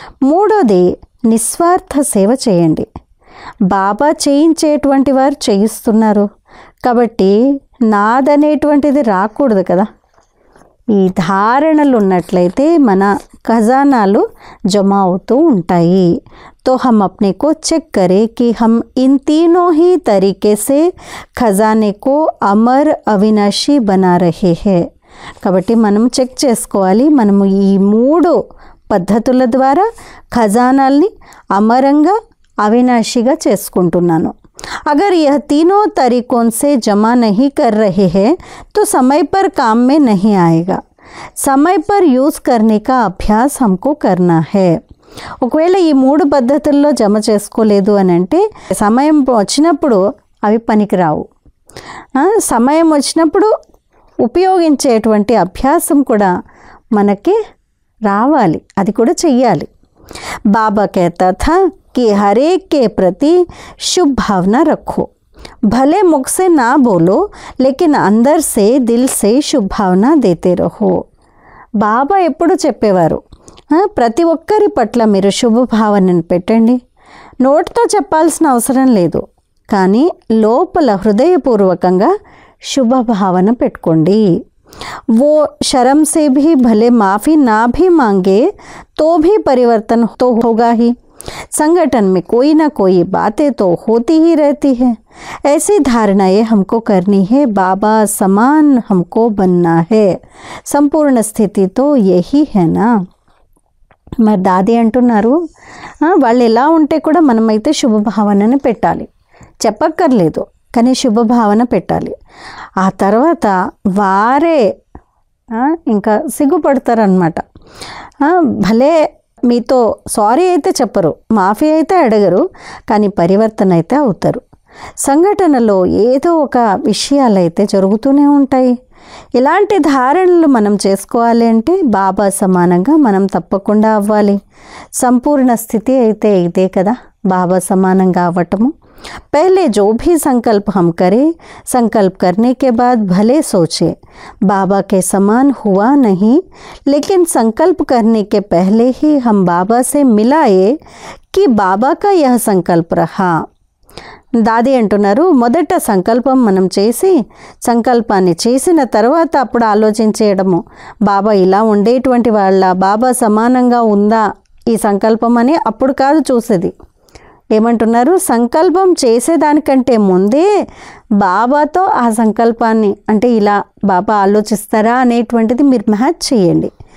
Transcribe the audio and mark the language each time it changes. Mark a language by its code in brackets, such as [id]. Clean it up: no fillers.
[te] మూడోది నిస్వార్థ సేవ చేయండి. బాబా చేయించేటువంటి వారు చేయిస్తున్నారు కాబట్టి నాదనేటువంటిది రాకూడదు కదా. ఈ ధారణలు ఉన్నట్లయితే మన ఖజానాలు జమ అవుతూ ఉంటాయి. [hi] तो हम अपने को चेक करें कि हम इन तीनों ही तरीके से खजाने को अमर अविनाशी बना रहे हैं. [te] కాబట్టి మనం చెక్ చేసుకోవాలి, మనము ఈ 3 పద్ధతుల ద్వారా ఖజానాల్ని అమరంగా అవినాశిగా చేసుకుంటున్నాను. [hi] अगर यह तीनों तरीकों से जमा नहीं कर रहे हैं तो समय पर काम में नहीं आएगा. समय पर यूज़ करने का अभ्यास हमको करना है. [te] ఒకవేళ ఈ 3 పద్ధతుల్లో జమ చేసుకోలేదు అని అంటే సమయం వచ్చినప్పుడు అవి పనికిరావు. సమయం వచ్చినప్పుడు ఉపయోగించేటువంటి అభ్యాసం కూడా మనకి రావాలి, అది కూడా చెయ్యాలి. [hi] बाबा कहता था कि हर एक के प्रति शुभ भावना रखो. भले मुख से ना बोलो लेकिन अंदर से दिल से शुभ भावना देते रहो. [te] బాబా ఎప్పుడు చెప్పేవారు, ప్రతి ఒక్కరి పట్ల మీరు శుభభావనను పెట్టండి. నోటితో చెప్పాల్సిన అవసరం లేదు, కానీ లోపల హృదయపూర్వకంగా శుభభావన పెట్టుకోండి. [hi] वो शर्म से भी भले माफ़ी ना भी मांगे तो भी परिवर्तन तो होगा ही. संगठन में कोई ना कोई बातें तो होती ही रहती है. ऐसी धारणाएं हमको करनी है. बाबा समान हमको बनना है. संपूर्ण स्थिति तो यही है ना. [te] మరి దాది అంటున్నారు, వాళ్ళు ఎలా ఉంటే కూడా మనమైతే శుభభావనని పెట్టాలి. చెప్పక్కర్లేదు, కానీ శుభభావన పెట్టాలి. ఆ తర్వాత వారే ఇంకా సిగ్గుపడతారనమాట. భలే మీతో సారీ అయితే చెప్పరు, మాఫీ అయితే అడగరు, కానీ పరివర్తన అయితే అవుతారు. సంఘటనలో ఏదో ఒక విషయాలైతే జరుగుతూనే ఉంటాయి. ఇలాంటి ధారణలు మనం చేసుకోవాలి అంటే బాబా సమానంగా మనం తప్పకుండా అవ్వాలి. సంపూర్ణ స్థితి అయితే ఇదే కదా, బాబా సమానంగా అవ్వటము. [hi] पहले जो भी संकल्प हम करें, संकल्प करने के बाद भले सोचे बाबा के समान हुआ नहीं, लेकिन संकल्प करने के पहले ही हम बाबा से मिलाए कि बाबा का यह संकल्प रहा. [te] దాది అంటున్నారు, మొదట సంకల్పం మనం చేసి సంకల్పాన్ని చేసిన తర్వాత అప్పుడు ఆలోచించేయడము, బాబా ఇలా ఉండేటువంటి వాళ్ళ, బాబా సమానంగా ఉందా ఈ సంకల్పం అని అప్పుడు కాదు చూసేది. ఏమంటున్నారు, సంకల్పం చేసేదానికంటే ముందే బాబాతో ఆ సంకల్పాన్ని, అంటే ఇలా బాబా ఆలోచిస్తారా అనేటువంటిది మీరు మ్యాచ్ చేయండి.